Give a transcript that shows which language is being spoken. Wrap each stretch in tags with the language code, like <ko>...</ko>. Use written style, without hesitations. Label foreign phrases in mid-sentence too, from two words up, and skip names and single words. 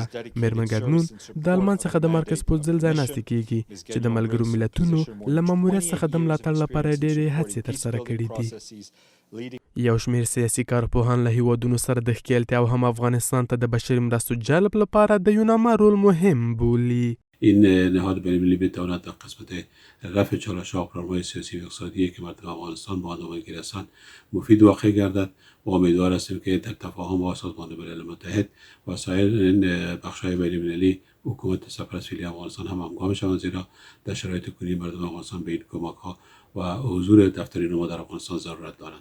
<ps>میرمن ګاګنون د آلمان څخه د مارکس پوتزل ځای ناستې کیږي چې د ملګرو ملتونو له ماموریت څخه د ملاتړ لپاره ډېرې هڅې ترسره کړي دي. یو شمیر سیاسي کارپوهان له هیوادونو سره د ښکیلتیا او هم افغانستان ته د بشري مرستو جلب لپاره د یوناما رول مهم بولي.</ps> <fa>این نهاد بین‌المللی بتواند در قسمت رفع چالش‌ها و پروژه‌های سیاسی و اقتصادی که مردم افغانستان با آن درگیر هستند مفید واقع گردد و امیدوار هستیم که در تفاهم با سازمان ملل متحد و سایر این بخش‌های بین‌المللی حکومت سرپرست افغانستان هم همگام شوند، زیرا در شرایط کنونی مردم افغانستان به این کمک‌ها و حضور دفتر یوناما در افغانستان ضرورت دارند.</fa>